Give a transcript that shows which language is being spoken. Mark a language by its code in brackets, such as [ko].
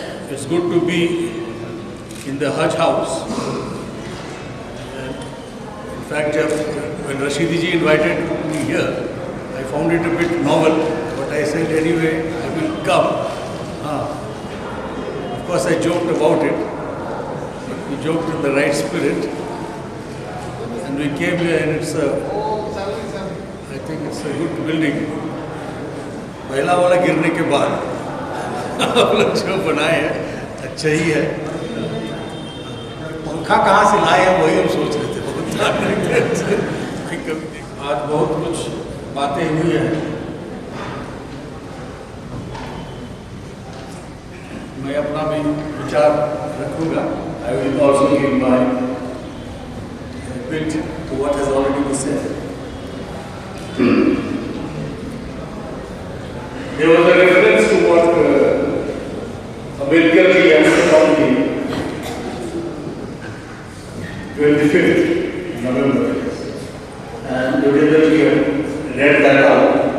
[en] It's good to be in the Hajj house. And in fact, when Rashidi ji invited me here, I found it a bit novel, but I said anyway, I will come. Of course, I joked about it. We joked in the right spirit, and we came here, and I think it's a good building. [hi] पहला वाला गिरने के बाद हम लोग जो बनाए हैं अच्छा ही है। पंखा कहाँ से लाए हैं वही हम सोच रहे थे। आज बहुत कुछ बातें हुई हैं। मैं अपना भी विचार रखूंगा। [en] I will also give my bit to what has already been said. There was a reference to what Ambedkar ji has said on the 25th November, and Devendra ji read that out.